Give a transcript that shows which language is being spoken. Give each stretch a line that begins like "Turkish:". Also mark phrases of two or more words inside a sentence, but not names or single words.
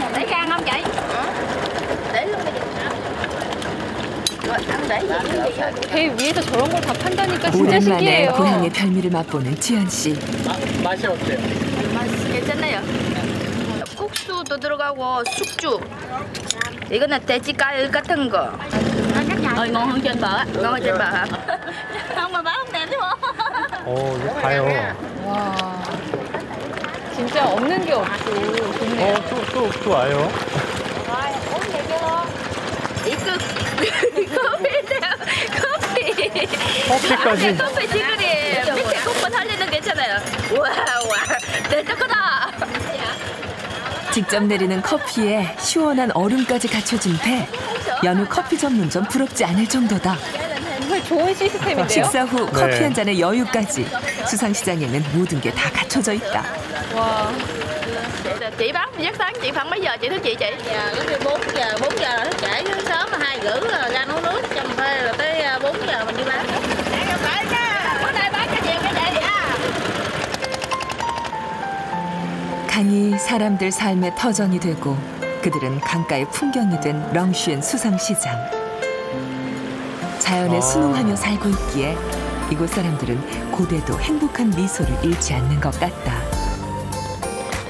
Korean: 배 위에서 저런 걸 다 판다니까 진짜 오랜만에 신기해요. 고향의 별미를 맛보는 지연 씨. 맛이 어때요? 괜찮아요. 국수도 들어가고 숙주. 이거는 돼지가을 같은 거.
Vietnamese: ngon hơn trên bờ. ngon hơn trên bờ hả? Không mà bán không đẹp chứ bộ.
Korean: 이거 가요. 와, 진짜 없는 게 없고 좋네요. 또 와요. 이거 커피인데요. 커피. 커피까지. 커피 지그리 밑에 꽃만 살리는 괜찮아요. 와, 대박 크다. 직접 내리는 커피에 시원한 얼음까지 갖춰진 배. 여느 커피 전문점 부럽지 않을 정도다. 정말 좋은 시스템인데요? 식사 후 커피 한 잔의 여유까지 수상시장에는 모든 게 다 갖춰져 있다. 와.
Vietnamese: Chị bán giấc sáng chị khoảng mấy giờ chị thức chị? Dạ, cái 4 giờ là thức dậy, sớm mà 2 rưỡi là ra nấu nước, chăm phê rồi tới 4 giờ mình đi bán. Bữa nay bán cái gì cái vậy?
Korean: 강이 사람들 삶의 터전이 되고 그들은 강가의 풍경이 된 렁슈엔 수상시장. 자연에 순응하며 살고 있기에 이곳 사람들은 고대도 행복한 미소를 잃지 않는 것 같다.